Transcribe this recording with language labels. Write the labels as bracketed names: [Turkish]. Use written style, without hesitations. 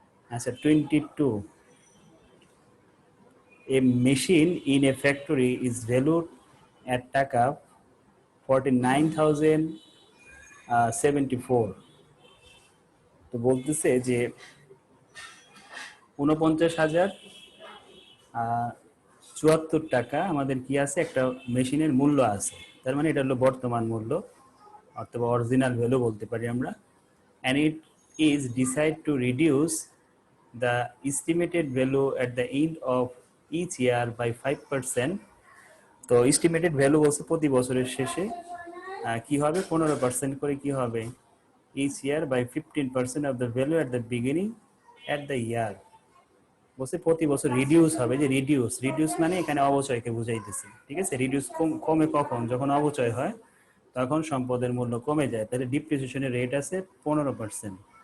[English] আচ্ছা, 22, a machine in a factory is valued at টাকা 49,074। [Bangla] তো বলতেছে যে 49,074 টাকা আমাদের কি আছে, একটা মেশিনের মূল্য আছে, তার মানে এটা হলো বর্তমান মূল্য অথবা অরিজিনাল ভ্যালু বলতে পারি আমরা। [English] and it is decide to reduce the estimated value at the end of each year by 5%. [Bangla] তো এস্টিমেটেড ভ্যালু বলছে প্রতি বছরের শেষে কি হবে 15% করে কি হবে [English] each year by 15% of the value at the beginning at the year [Bangla] বলছে প্রতি বছর রিডিউস হবে যে রিডিউস মানে এখানে অবচয়কে বুঝাইতেছে ঠিক আছে রিডিউস কমে কখন যখন অবচয় হয় তখন সম্পদের মূল্য কমে যায় তাহলে ডিপ্রিসিয়েশনের রেট আছে 15%।